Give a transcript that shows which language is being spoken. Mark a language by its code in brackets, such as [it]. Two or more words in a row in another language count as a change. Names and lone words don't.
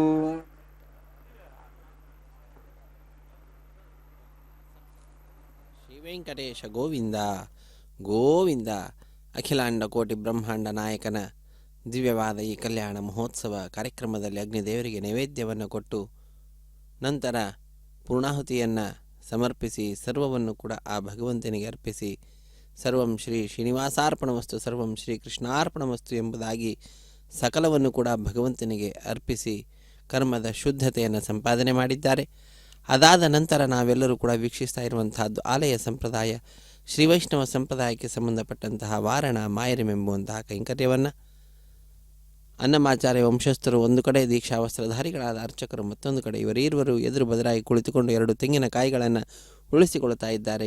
[sa] ಶ್ರೀ ವೆಂಕಟೇಶ ಗೋವಿಂದ ಗೋವಿಂದ. [kn] ಅಖಿಲಾಂಡ ಕೋಟಿ ಬ್ರಹ್ಮಾಂಡ ನಾಯಕನ ದಿವ್ಯವಾದ ಈ ಕಲ್ಯಾಣ ಮಹೋತ್ಸವ ಕಾರ್ಯಕ್ರಮದಲ್ಲಿ ಅಗ್ನಿದೇವರಿಗೆ ನೈವೇದ್ಯವನ್ನು ಕೊಟ್ಟು ನಂತರ ಪೂರ್ಣಾಹುತಿಯನ್ನು ಸಮರ್ಪಿಸಿ ಸರ್ವವನ್ನು ಕೂಡ ಆ ಭಗವಂತನಿಗೆ ಅರ್ಪಿಸಿ [sa] ಸರ್ವಂ ಶ್ರೀ ಶ್ರೀನಿವಾಸಾರ್ಪಣಮಸ್ತು ಸರ್ವಂ ಶ್ರೀ ಕೃಷ್ಣಾರ್ಪಣಮಸ್ತು [kn] ಎಂಬುದಾಗಿ ಸಕಲವನ್ನು ಕೂಡ ಭಗವಂತನಿಗೆ ಅರ್ಪಿಸಿ ಕರ್ಮದ ಶುದ್ಧತೆಯನ್ನು ಸಂಪಾದನೆ ಮಾಡಿದ್ದಾರೆ. ಅದಾದ ನಂತರ ನಾವೆಲ್ಲರೂ ಕೂಡ ವೀಕ್ಷಿಸ್ತಾ ಇರುವಂತಹದ್ದು ಆಲಯ ಸಂಪ್ರದಾಯ ಶ್ರೀ ವೈಷ್ಣವ ಸಂಪ್ರದಾಯಕ್ಕೆ ಸಂಬಂಧಪಟ್ಟಂತಹ ವಾರಣ ಮಾಯರಮೆಂಬುವಂತಹ ಕೈಂಕರ್ಯವನ್ನು ಅನ್ನಮಾಚಾರ್ಯ ವಂಶಸ್ಥರು ಒಂದು ಕಡೆ ದೀಕ್ಷಾ ವಸ್ತ್ರಧಾರಿಗಳಾದ ಅರ್ಚಕರು ಮತ್ತೊಂದು ಕಡೆ ಇವರೀರ್ವರು ಎದುರು ಬದಲಾಗಿ ಕುಳಿತುಕೊಂಡು 2 ತೆಂಗಿನಕಾಯಿಗಳನ್ನು ಉಳಿಸಿಕೊಳ್ತಾ ಇದ್ದಾರೆ.